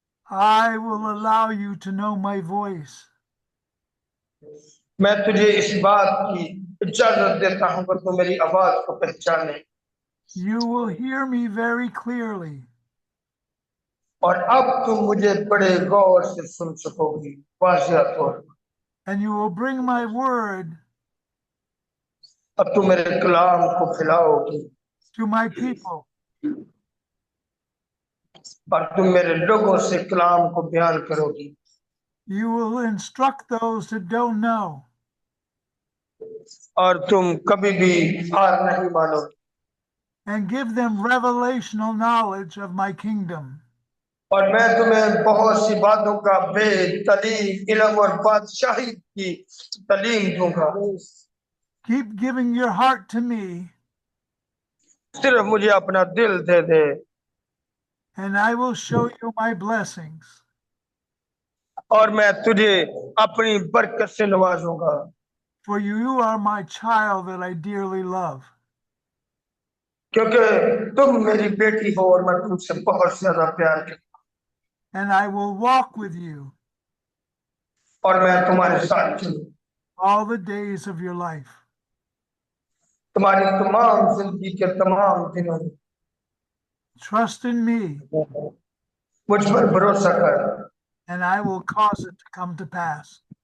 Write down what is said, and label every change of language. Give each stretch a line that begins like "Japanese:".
English: I will allow you to know my voice.
Hindi: मैं तुझे इस बात की इजाजत देता हूं कि तू मेरी आवाज को पहचाने.
English: You will hear me very clearly.
Hindi: और अब तुम मुझे बड़े गौर से सुन सकोगी, वाज़िया तौर पर.
English: And you will bring my word
Hindi: अब तुम मेरे कलाम को खिलाओगी
English: to my people.
Hindi: और तुम मेरे लोगों से कलाम को बयान करोगी.
English: You will instruct those that don't know.
Hindi: और तुम कभी भी हार नहीं मानोगी.
English: And give them revelational knowledge of my kingdom.
Hindi: और मैं तुम्हें बहुत सी बातों का भेद, तालीम, इल्म और बादशाही की तालीम दूंगा.
English: Keep giving your heart to me,
Hindi: सिर्फ मुझे अपना दिल दे दे
English: and I will show you my blessings.
Hindi: और मैं तुझे अपनी बरकत से नवाजूंगा.
English: For you are my child that I dearly love.
Hindi: क्योंकि तुम मेरी बेटी हो और मैं तुमसे बहुत ज्यादा प्यार करता हूं.
English: And I will walk with you
Hindi: और मैं तुम्हारे साथ चलूं
English: all the days of your life.
Hindi: तुम्हारी तमाम जिंदगी के तमाम दिनों में.
English: Trust in me,
Hindi: मुझ पर भरोसा कर
English: and I will cause it to come to pass.